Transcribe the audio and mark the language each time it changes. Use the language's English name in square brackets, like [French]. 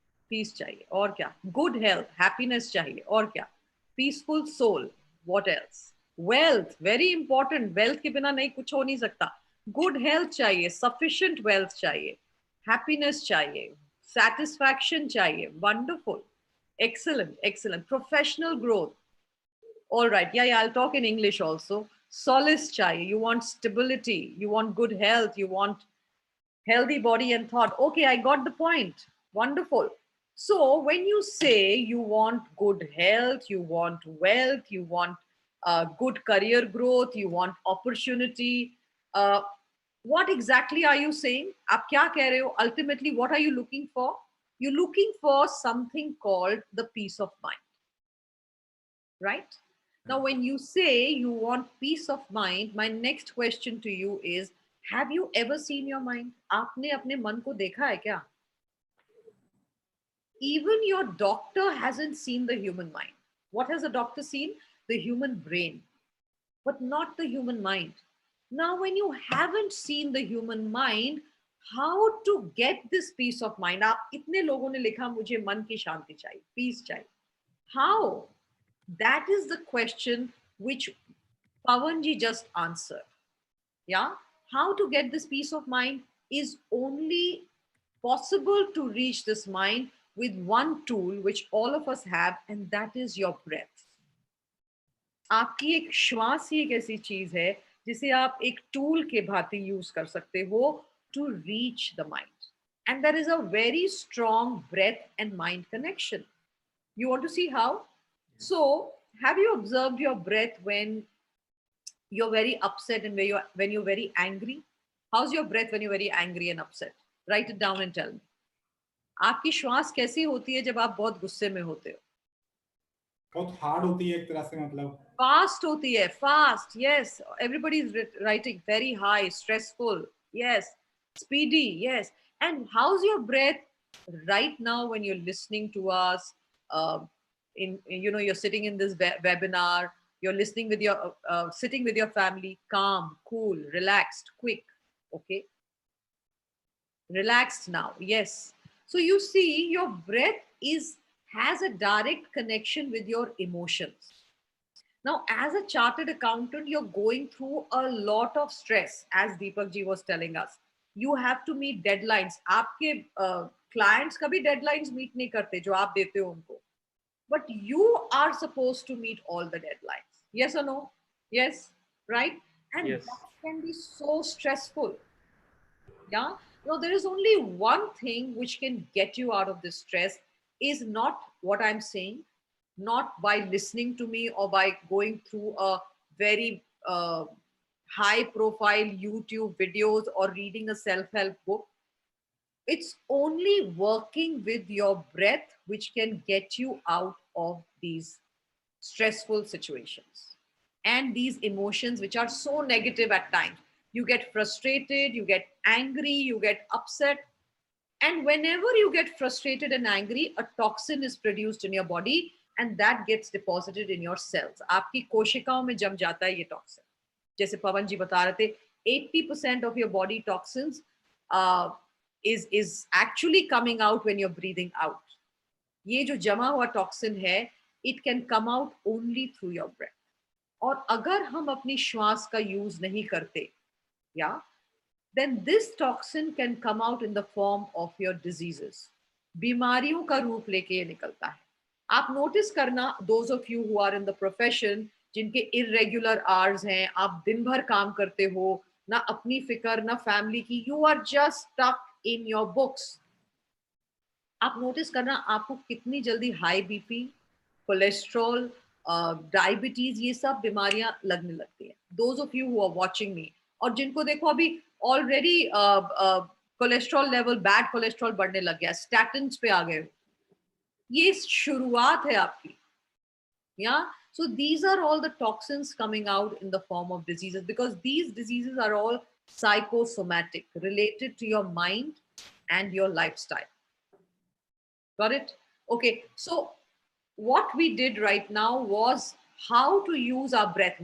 [Hindi] Piece चाहिए, और क्या? गुड हेल्थ, हैप्पीनेस चाहिए, और क्या? [English] Peaceful soul, what else? Wealth, very important. [Hindi] Wealth के बिना नहीं, कुछ हो नहीं सकता. गुड हेल्थ चाहिए, सफिशिएंट वेल्थ चाहिए, हैप्पीनेस चाहिए, satisfaction चाहिए. [English] Wonderful, excellent, excellent. Professional growth. All right, yeah, I'll talk in English also. Solace chahiye, you want stability, you want good health, you want healthy body and thought. Okay, I got the point. Wonderful. So when you say you want good health, you want wealth, you want good career growth, you want opportunity, uh, what exactly are you saying? [Hindi] Aap kya keh rahe ho? [English] Ultimately, what are you looking for? You're looking for something called the peace of mind, right? Now, when you say you want peace of mind, my next question to you is, have you ever seen your mind? [Hindi] आपने अपने मन को देखा है क्या? [English] Even your doctor hasn't seen the human mind. What has the doctor seen? The human brain, but not the human mind. Now, when you haven't seen the human mind, how to get this peace of mind? [Hindi] आप इतने लोगों ने लिखा मुझे मन की शांति चाहिए, peace चाहिए. [English] How? That is the question which Pawanji just answered. Yeah. How to get this peace of mind is only possible to reach this mind with one tool which all of us have, and that is your breath. [Hindi] आपकी एक श्वास ही एक ऐसी चीज है जिसे आप एक टूल के भांति यूज कर सकते हो [English] to reach the mind. And there is a very strong breath and mind connection. You want to see how? So, have you observed your breath when you're very upset and when you're very angry? How's your breath when you're very angry and upset? Write it down and tell me. [Hindi] आपकी श्वास कैसी होती है जब आप बहुत गुस्से में होते हो? बहुत हार्ड होती है एक तरह से, मतलब फास्ट होती है. [English] Fast, yes, everybody is writing. Very high, stressful, yes. Speedy, yes. And how's your breath right now when you're listening to us? You're sitting in this webinar, you're listening with your sitting with your family, calm, cool, relaxed, quick. Okay, relaxed now. Yes. So you see, your breath has a direct connection with your emotions. Now, as a chartered accountant, you're going through a lot of stress, as Deepak ji was telling us. You have to meet deadlines. [Hindi] आपके clients कभी deadlines meet नहीं करते जो आप देते हो उनको. [English] But you are supposed to meet all the deadlines. Yes or no? Yes, right? And Yes. that can be so stressful. Yeah. No, there is only one thing which can get you out of this stress, is not what I'm saying, not by listening to me or by going through a very high profile YouTube videos or reading a self-help book. It's only working with your breath which can get you out of these stressful situations and these emotions which are so negative at times. You get frustrated, you get angry, you get upset. And whenever you get frustrated and angry, a toxin is produced in your body and that gets deposited in your cells. [Hindi] आपकी कोशिकाओं में जम जाता है ये toxin. जैसे पवन जी बता रहे थे, [English] 80% of your body toxins is actually coming out when you're breathing out. [Hindi] ये जो जमा हुआ toxin है, [English] it can come out only through your breath. [Hindi] और अगर हम अपनी श्वास का यूज नहीं करते, या [English] then this toxin can come out in the form of your diseases. [Hindi] बीमारियों का रूप लेके ये निकलता है. आप नोटिस करना, [English] those of you who are in the profession, [Hindi] जिनके irregular hours हैं, आप दिन भर काम करते हो, ना अपनी फिकर, ना फैमिली की, [English] you are just stuck in your books. [Hindi] आप नोटिस करना आपको कितनी जल्दी हाई बीपी, कोलेस्ट्रॉल, डायबिटीज, ये सब बीमारियां लगने लगती है. [English] those of you who are watching me, [Hindi] और जिनको देखो अभी already cholesterol level, bad cholesterol बढ़ने लग गया, स्टैटिन्स पे आ गए हो, ये शुरुआत है आपकी. [English] Yeah, so these are all the toxins coming out in the form of diseases, because these diseases are all psychosomatic, related to your mind and your lifestyle. Got it? Okay, so what we did right now was how to use our breath.